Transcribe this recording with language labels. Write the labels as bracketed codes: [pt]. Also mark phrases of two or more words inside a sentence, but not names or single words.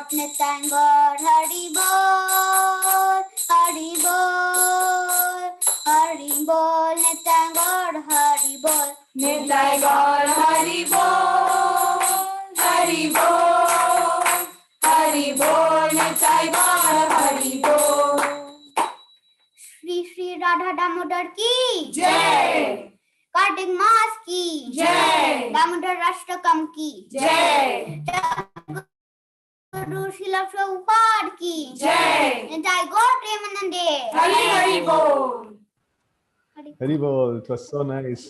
[bn] নিতাই গৌর হরি বোল নিতাই গৌর হরি বোল নিতাই গৌর হরি বোল হরি বোল নিতাই গৌর হরি বোল [hi] श्री श्री राधा दामोदर की Jai. कार्तिक मास की Jai. दामोदर अष्टकम की Jai. गुरु श्रील प्रभुपाद की Jai. [en] and I got Premanande. [bn] হরি হরি বোল. Haribol, [en] it was so nice.